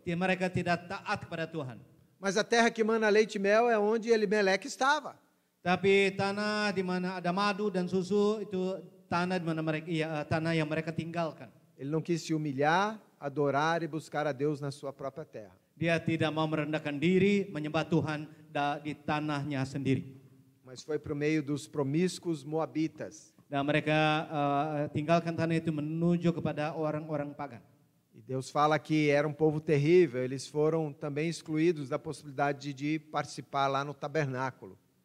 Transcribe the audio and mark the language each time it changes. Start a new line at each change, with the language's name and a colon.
Indonesian: Mereka tidak taat kepada Tuhan.
Portuguese: Mas a terra que mana leite e mel é onde Elimeleque estava.
Indonesian: Tapi tanah di mana ada madu dan susu itu tanah di mana tanah yang mereka tinggalkan.
Portuguese: Ele não quis se humilhar, adorar e buscar a Deus na sua própria terra.
Indonesian: Dia tidak mau merendahkan diri, menyembah Tuhan di tanahnya sendiri.
Portuguese: Mas foi para o meio dos promíscuos moabitas.
Indonesian: Dan mereka tinggalkan tanah itu menuju kepada orang-orang pagan.
Portuguese: E Deus fala que era um povo terrível, eles foram também excluídos da possibilidade de participar lá no tabernáculo.